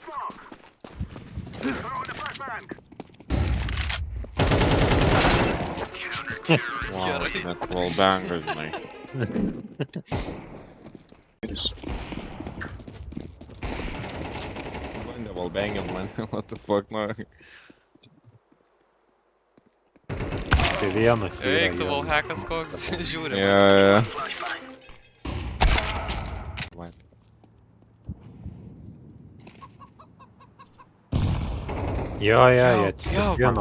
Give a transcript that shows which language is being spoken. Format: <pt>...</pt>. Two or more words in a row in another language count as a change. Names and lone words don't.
<lt>Gerai. Net wallbanga, žinai. Bandė wallbangint man,</lt> <en>what the fuck,</en> <lt>nu. Tai vienas yra. Eik, tu wallhackas koks, žiūri. Yeah. Jo, čia vieno.</lt>